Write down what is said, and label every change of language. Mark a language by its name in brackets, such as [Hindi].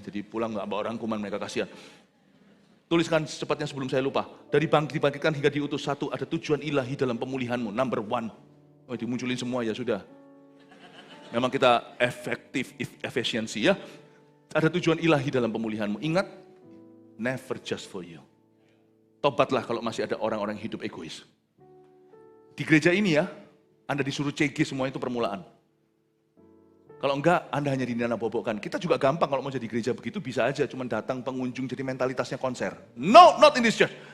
[Indonesian] Jadi pulang nggak bawa rangkuman, mereka kasihan. Tuliskan secepatnya sebelum saya lupa. Dari dibangkitkan hingga diutus, 1, ada tujuan ilahi dalam pemulihanmu. [English] Number 1. [Indonesian] Oh, dimunculin semua ya sudah. Memang kita efektif, efisiensi ya. Ada tujuan ilahi dalam pemulihanmu. Ingat, [English] never just for you. [Indonesian] Tobatlah kalau masih ada orang-orang hidup egois. Di gereja ini ya, Anda disuruh CG semua itu permulaan. Kalau enggak, Anda hanya dinanabobokkan. Kita juga gampang kalau mau jadi gereja begitu, bisa aja cuma datang pengunjung jadi mentalitasnya konser. [English] No, not in this church.